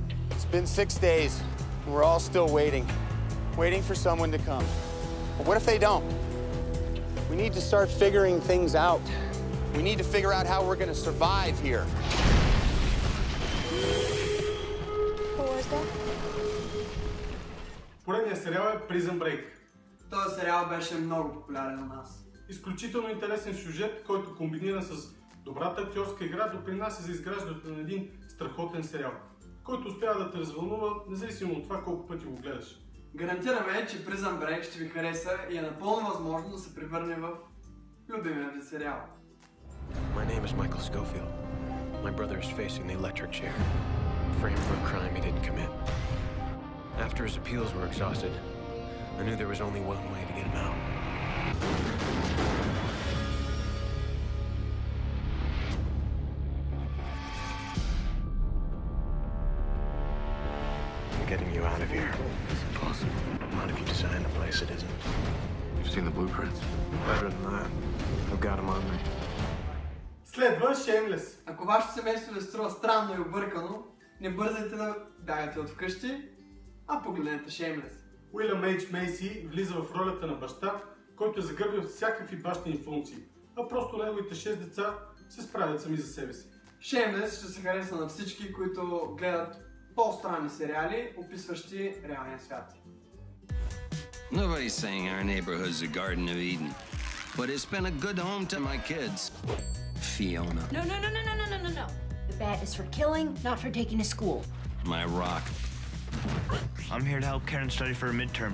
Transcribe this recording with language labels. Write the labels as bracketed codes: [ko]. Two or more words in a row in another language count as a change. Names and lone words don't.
[en] It's been 6 days, and we're all still waiting. Waiting for someone to come. But what if they don't? We need to start figuring things out. We need to figure out how we're going to survive here. Who was that? [bg] Поредният сериал е Prison Break. Този сериал беше много популярен у нас. Изключително интересен сюжет, който комбиниран с добрата актьорска игра допринася за изграждането на един страхотен сериал, който успява да те развълнува, независимо от това колко пъти го гледаш. Гарантираме, че Prison Break ще ви хареса и е напълно възможно да се превърне в любимия ви сериал. [en] My name is Michael Schofield. My brother is facing the electric chair, framed for a crime he didn't commit. After his appeals were exhausted, I knew there was only one way to get him out. Getting you out of here. It's impossible. Not if you design the place, it isn't. You've seen the blueprints? Better than that. I've got them on me. [bg] Следва Shameless. Ако вашето семейство ви струва странно и объркано, не бързайте да бягате от вкъщи, А погледнете Shameless. Уилям Ейдж Мейси влиза в ролята на баща, който е загърбил всякакви бащини функции, а просто неговите 6 деца се справят сами за себе си. Shameless ще се хареса на всички, които гледат по-странни сериали, описващи реалния свят. [en] Nobody's saying our neighborhood's a Garden of Eden, but it's been a good home to my kids. Fiona. No. The bat is for killing, not for taking to school. My rock. I'm here to help Karen study for a midterm.